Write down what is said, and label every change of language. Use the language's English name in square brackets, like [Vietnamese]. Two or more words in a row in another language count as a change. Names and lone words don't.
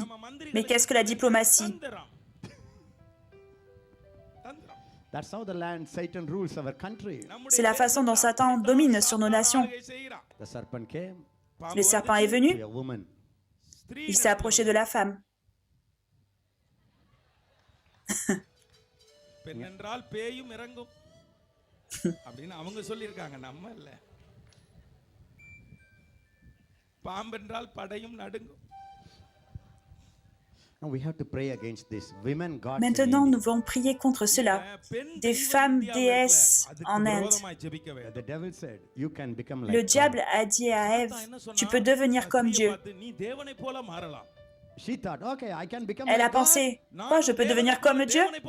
[French] Mais qu'est-ce que la diplomatie? C'est la façon dont Satan domine sur nos nations. Le serpent est venu. Il s'est approché de la femme. [Tamil] அப்படின்னு அவங்க சொல்லியிருக்காங்க, நம்ம இல்ல. பாம்பென்றால் படையும் நடுங்கும். [French] Maintenant, nous devons prier contre cela. Des femmes déesses en Inde. Le diable a dit à Ève, tu peux devenir comme Dieu. Elle a pensé, quoi, je peux devenir comme Dieu?